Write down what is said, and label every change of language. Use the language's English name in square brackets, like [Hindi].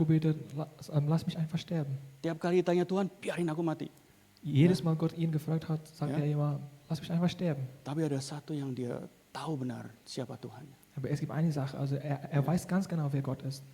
[German] gebetet, lass mich einfach sterben. [Indonesian] Tiap kali ditanya Tuhan, biarin aku mati. [German] Jedes Mal Gott ihn gefragt hat, sagt Ja. er immer, lass mich einfach sterben. [Indonesian] Tapi ada satu yang dia tahu benar siapa Tuhannya. [German] Aber es gibt eine Sache, also er weiß ganz genau, wer Gott ist.